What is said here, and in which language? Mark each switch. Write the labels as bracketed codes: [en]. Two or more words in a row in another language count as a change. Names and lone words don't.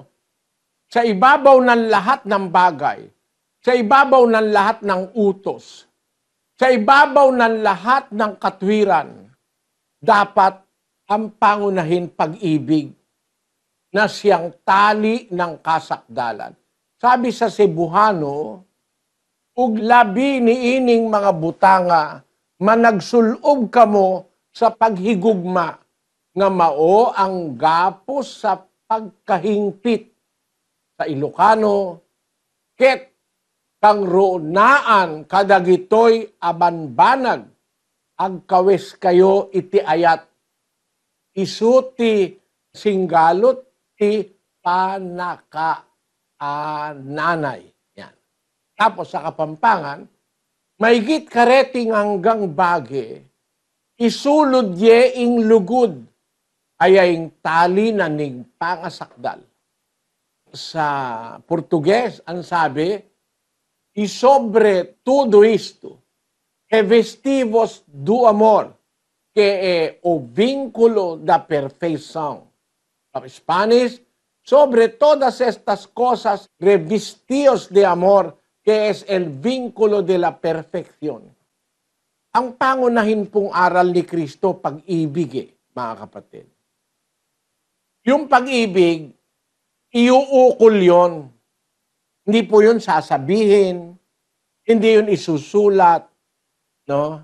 [tl] Sa ibabaw ng lahat ng bagay, sa ibabaw ng lahat ng utos, sa ibabaw ng lahat ng katwiran, dapat ang pangunahin pag-ibig na siyang tali ng kasakdalan. Sabi sa Cebuano, [ceb] ug labi ni ining mga butanga, managsulob kamo sa paghigugma, nga mao ang gapos sa pagkahingpit. [tl] Sa Ilocano, [ilo] ket kang roonaan kadagitoy abanbanag, agkawes kayo iti ayat, isuti singgalot ti panakaananay. [tl] Yan. Tapos sa Kapampangan, [pam] maigit kareting hanggang bage, isulod yeing lugod, ayaing tali na ning pangasakdal. [tl] Sa Portuges, ang sabi, [pt] y sobre todo isto, que vestivos do amor, que é o vínculo da perfeição. [tl] Sa Spanish, [es] sobre todas estas cosas, revestidos de amor, que es el vínculo de la perfección. [tl] Ang pangunahin pong aral ni Kristo, pag-ibig mga kapatid. Yung pag-ibig, iuukol yon. Hindi po yun sasabihin, hindi yun isusulat, no?